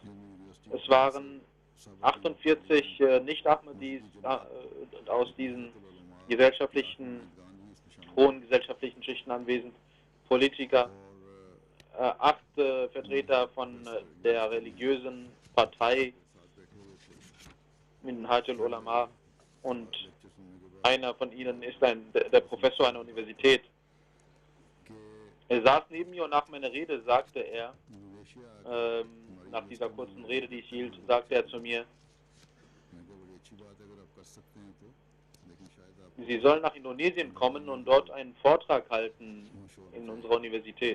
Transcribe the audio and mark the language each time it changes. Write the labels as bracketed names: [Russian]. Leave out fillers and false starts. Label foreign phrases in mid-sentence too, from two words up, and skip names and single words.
[German] Es waren 48 Nicht-Ahmadis aus diesen hohen gesellschaftlichen Schichten anwesend, Politiker, 8 Vertreter von der religiösen Partei Minhaj al-Ulama und einer von ihnen ist der Professor einer Universität. Er saß neben mir und nach meiner Rede sagte er, nach dieser kurzen Rede, die ich hielt, sagte er zu mir, Sie sollen nach Indonesien kommen und dort einen Vortrag halten in unserer Universität.